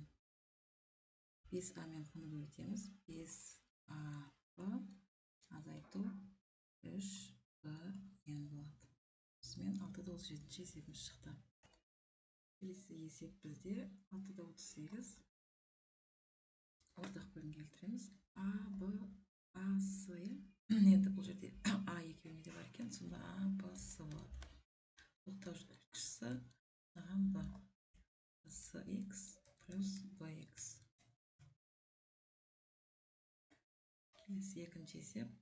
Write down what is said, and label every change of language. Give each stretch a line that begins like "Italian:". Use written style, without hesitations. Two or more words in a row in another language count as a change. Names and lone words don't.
Kazakh: 5a мен p-ны көбейтеміз 5a p. Азайту 3b n болады. Осымен 6-37 есебіміз шықты. Келесі есеп бізде 6-38. Ортақ бөлімге келтіреміз. a b a s. Енді бұл жерде a екеуіне де бар екен, сонда a b s болады. Тоқтауыш көбейткіші саған b. Sx плюс bx. Келесі екінші есеп.